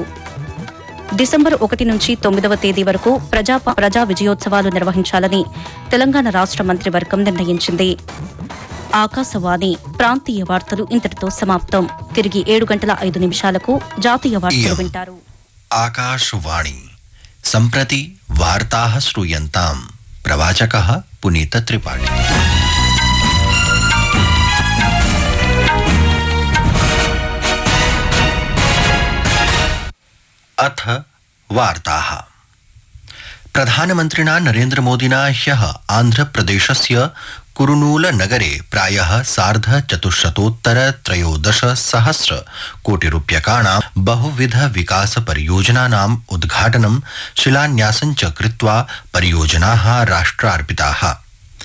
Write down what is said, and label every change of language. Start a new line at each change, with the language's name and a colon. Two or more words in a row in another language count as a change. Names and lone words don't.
Telugu: డిసెంబర్ 1 నుంచి 9వ తేదీ వరకు ప్రజా విజయోత్సవాలు నిర్వహించాలని తెలంగాణ రాష్ట్ర మంత్రివర్గం నిర్ణయించింది. ఆకాశవాణి ప్రాంతీయ వార్తలు ఇంతటితో సమాప్తం. తిరిగి 7:05 జాతీయ వార్తలు వింటారు.
Sanskrit: आकाशवाणी सम्प्रति वार्ताः श्रूयन्ताम्. प्रवाचकः पुनीत त्रिपाठी. अथ वार्ताः. प्रधानमन्त्रिणा नरेन्द्रमोदिना ह्यः आन्ध्रप्रदेशस्य कुरुनूलनगरे प्रायः 4,413 कोटिरूप्यकाणां बहुविधविकासपरियोजनानाम् उद्घाटनं शिलान्यासं च कृत्वा परियोजनाः राष्ट्रार्पिताः.